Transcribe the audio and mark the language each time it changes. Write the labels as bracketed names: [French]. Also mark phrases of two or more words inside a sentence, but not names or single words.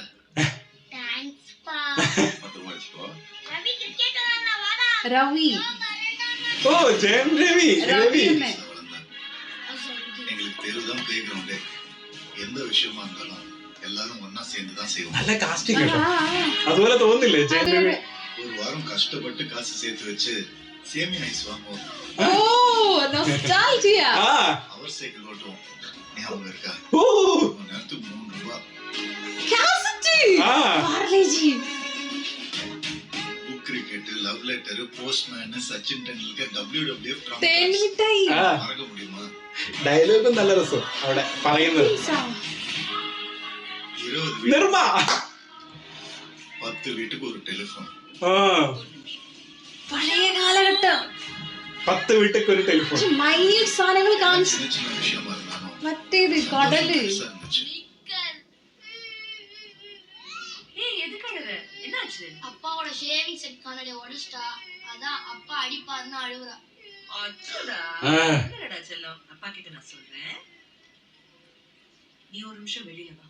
[Tamil] தேங்க்ஸ்ப்பா. பத்திரமா வச்சுக்கோ. ரவி கிரிக்கெட் விளையாட வாடா. ரவி ஓ ஜெயம் ரவி ரவி ரவி என்ன? அவ்வளவுதான். எங்களுக்கு தெருதான் [English] play ground. [Tamil] எந்த விஷயமா இருந்தாலும் எல்லாரும் ஒன்னா சேர்ந்து தான் செய்வோம். [Malayalam] നല്ല കാസ്റ്റിംഗ് കേട്ടോ. അതുപോലെ തോന്നില്ലേ ജയം രവി? [Tamil] ஒரு வாரம் கஷ்டப்பட்டு காசு சேர்த்து வச்சு சேமியா ஐஸ் வாங்குவோம். ஓ நொஸ்டால்ஜியா. [Malayalam] ആ [Tamil] அவர் சைக்கிள் ஓட்டுவோம். ஞாபகம் இருக்கா? [Malayalam] ഓ [Tamil] ஒரு நேரத்துக்கு 3 ரூபாய். காசட். [Malayalam] ആ [Tamil] பார்லேஜி. [English] book cricket, love letter, postman, [Tamil] சச்சின் டெண்டுல்கர், WWF [Malayalam] തേൻ മിഠായി. ആ [Tamil] மறக்க முடியுமா? [Malayalam] ഡയലോഗും നല്ല രസം അവിടെ പറയുന്നത്. [Tamil] 20 வீடு, [Malayalam] നിർമ്മ [Tamil] 10 வீட்டுக்கு ஒரு டெலிஃபோன். [Malayalam] ആ പഴയ കാലഘട്ടം. 10 വീട്ടിക്ക് ഒരു ടെലിഫോൺ. മൈന്യൂട്ട് സാധനങ്ങൾ കാണിച്ചു. [Tamil] சின்ன சின்ன விஷயமா இருந்தாலும் [Malayalam] മറ്റേത് കടല്. [Tamil] பெருசா இருந்துச்சு. ஏய் எதுக்கு அழுற? என்னாச்சு? அப்பாவோட [English] shaving set [Tamil] கண்ணாடி உடைச்சிட்டா. அதான் அப்பா அடிப்பாருன்னு அழுகுறா. அச்சடா. ஆ. என்னடா செல்லம்? அப்பா கிட்ட நான் சொல்றேன். நீ ஒரு நிமிஷம் வெளியில வா.